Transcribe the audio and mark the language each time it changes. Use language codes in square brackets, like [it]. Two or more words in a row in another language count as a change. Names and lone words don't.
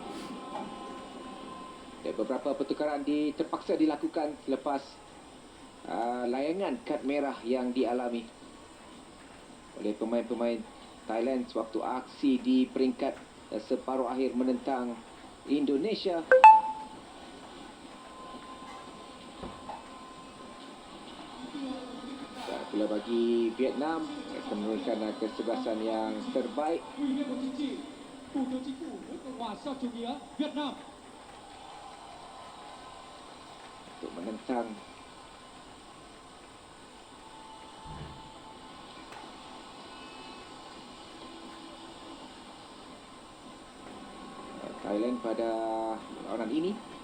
[ms] Dan beberapa pertukaran terpaksa dilakukan selepas layangan kad merah yang dialami oleh pemain-pemain Thailand sewaktu aksi di peringkat separuh akhir menentang Indonesia. Dan pula bagi Vietnam akan memberikan kesebelasan yang terbaik. [vi] Ủy viên Bộ Chính trị, Thủ tướng Chính phủ nước Cộng hòa xã hội chủ nghĩa Việt Nam. [ms] Untuk menentang Thailand pada lawanan ini.